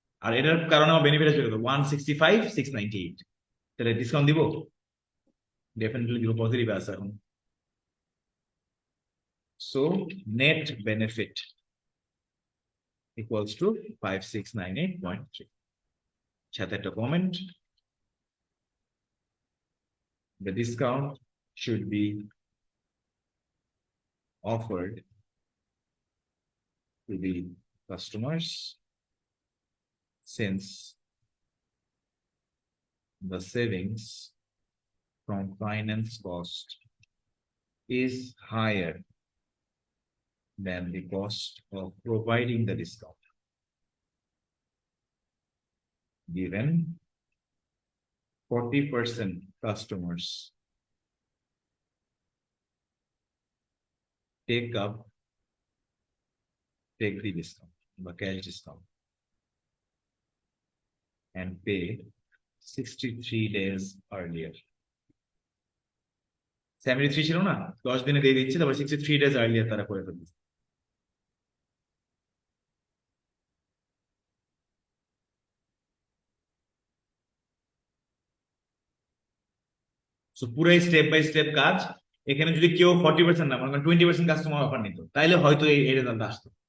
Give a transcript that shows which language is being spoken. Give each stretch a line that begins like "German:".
Bangla: আর এটার কারণে আমার বেনিফিট আসবে কত? 165,698। তাহলে ডিসকাউন্ট দিব? ডেফিনেটলি দিব, পজিটিভ আছে এখন।
English: So net benefit equals to 5698.3.
Bangla: সাথে একটা comment,
English: the discount should be offered to the customers since the savings from finance cost is higher than the cost of providing the discount. Given 40% customers take the discount, the cash discount, and pay 63 days earlier.
Bangla: 73 ছিল না, 10 দিনে দিয়ে দিচ্ছি, তারপর 63 days earlier তারা করে ফেলবে। So পুরো স্টেপ বাই স্টেপ কাজ। এখানে যদি কেউ 40% না, মানে 20% কাস্টমার অফার নিত, তাইলে হয়তো এই রেজাল্ট আসতো।